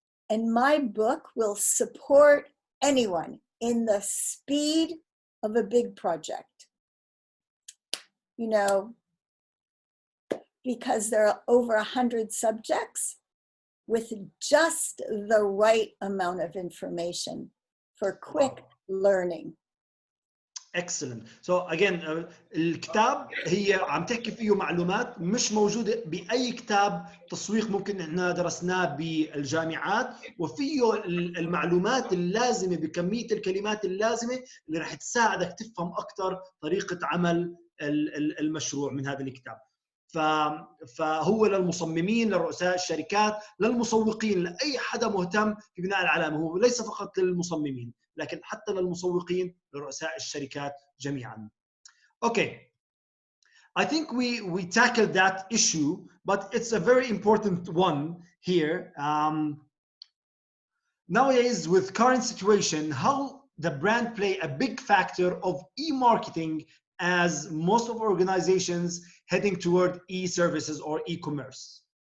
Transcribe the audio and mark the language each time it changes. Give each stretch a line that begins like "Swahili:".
English: And my book will support anyone in the speed of a big project. You know, because there are over 100 subjects with just the right amount of information for quick learning. Excellent. So again,
Arabic: الكتاب هي عم تحكي فيه معلومات مش موجودة بأي كتاب تسويق ممكن احنا درسناه بالجامعات، وفيه المعلومات اللازمة بكمية الكلمات اللازمة اللي راح تساعدك تفهم أكثر طريقة عمل المشروع من هذا الكتاب. فهو للمصممين، لرؤساء الشركات، للمسوقين، لأي حدا مهتم في بناء العلامة. هو ليس فقط للمصممين لكن حتى للمسوقين، لرؤساء الشركات جميعا.
English: Okay, I think we tackled that issue, but it's a very important one here. Nowadays, with current situation, how the brand play a big factor of e-marketing as most of organizations heading toward e-services or e-commerce.